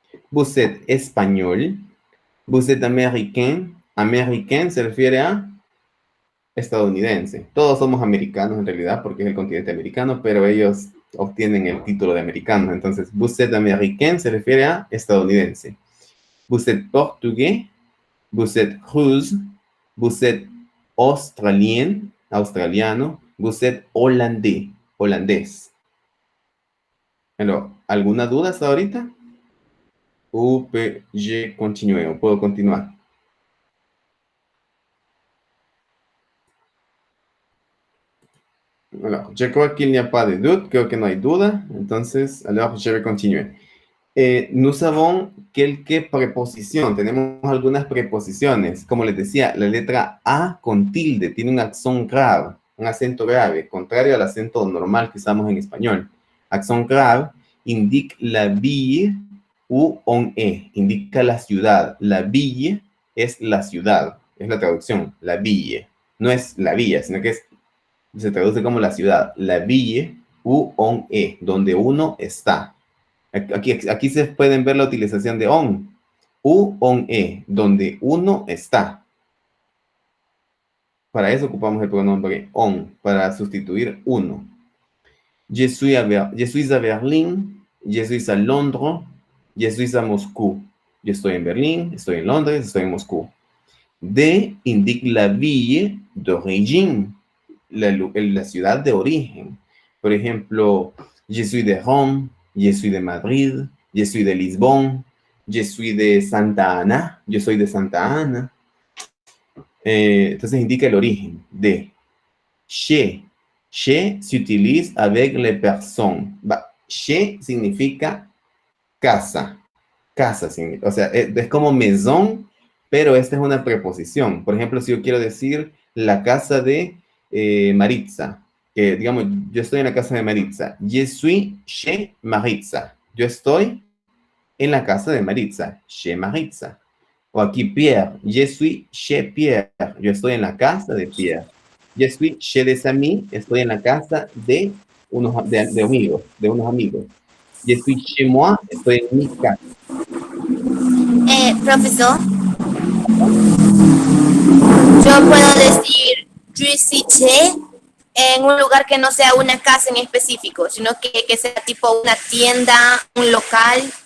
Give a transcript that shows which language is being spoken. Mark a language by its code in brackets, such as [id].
[fr] Vous êtes espagnol, vous êtes américain, américain [es] se refiere a estadounidense. Todos somos americanos en realidad porque es el continente americano, pero ellos obtienen el título de americano. Entonces, [fr] vous êtes américain [es] se refiere a estadounidense. [fr] Vous êtes portugais, vous êtes russe, vous êtes australien, australiano, vous êtes holandés, holandés. [es] Alors, ¿alguna duda hasta ahorita? [fr] Je continue, [es] o puedo continuar. [fr] Alors, je crois qu'il n'y a pas de doute, [es] creo que no hay duda, entonces, [fr] alors, je vais continuer. Nous savons quelques [es] preposiciones, tenemos algunas preposiciones. Como les decía, la letra A con tilde tiene un accent grave, un acento grave, contrario al acento normal que usamos en español. [fr] Accent grave indica la ville ou on est, [es] indica la ciudad. La ville es la ciudad, es la traducción, la ville. No es la villa, sino que se traduce como la ciudad. [fr] La ville ou on est, [es] donde uno está. Aquí se pueden ver la utilización de on. U, on, donde uno está. Para eso ocupamos el pronombre on, para sustituir uno. [fr] Je suis à Berlín, je suis à Londres, je suis à Moscú. [es] Yo estoy en Berlín, estoy en Londres, estoy en Moscú. D indica [fr] la ville d'origine, [es] la ciudad de origen. [fr] Por ejemplo, je suis de Rome, je suis de Madrid, je suis de Lisbon, je suis de Santa Ana, [es] yo soy de Santa Ana. Entonces indica el origen de. [fr] Chez [es] se utiliza [fr] avec les personnes. [es] Chez significa casa. Casa significa, o sea, es como maison, pero esta es una preposición. Por ejemplo, si yo quiero decir la casa de Maritza, que digamos, yo estoy en la casa de Maritza. [fr] Je suis chez Maritza. [es] Yo estoy en la casa de Maritza, chez Maritza. [fr] O aquí Pierre, je suis chez Pierre. [es] Yo estoy en la casa de Pierre. [fr] Je suis chez des amis. [es] Estoy en la casa de unos amigos, de unos amigos. [fr] Je suis chez moi. [es] Estoy en mi casa. Profesor, yo puedo decir [fr] je suis chez [es] en un lugar que no sea una casa en específico, sino que sea tipo una tienda, un local.